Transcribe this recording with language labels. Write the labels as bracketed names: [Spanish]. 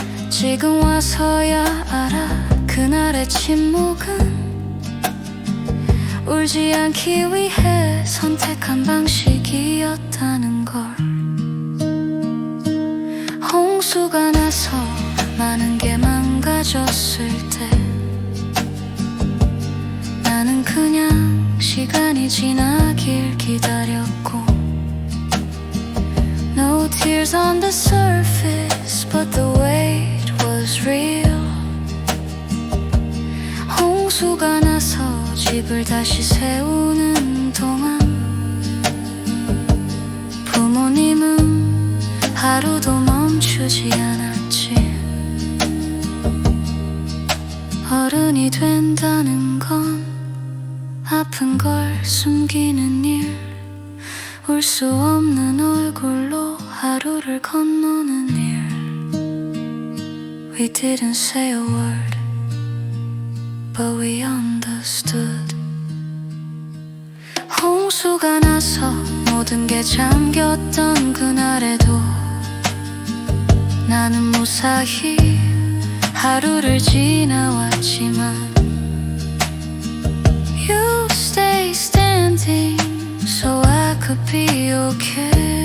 [Korean] 지금 와서야 알아, 그날의 침묵은 울지 않기 위해 선택한 방식이었다는 걸. 홍수가 나서 많은 게 망가졌을 때 나는 그냥 시간이 지나길 기다렸고. [English] No tears on the surface, but the weight was real. [Korean] 홍수가 나서 집을 다시 세우는 동안 부모님은 하루도 멈추지 않았지. 어른이 된다는 건 아픈 걸 숨기는 일, 울 수 없는 얼굴로 하루를 건너는 일. [English] We didn't say a word, but we understood. [Korean] 홍수가 나서 모든 게 잠겼던 그날에도 나는 무사히 하루를 지나왔지만 [English] You stay standing so I could be okay.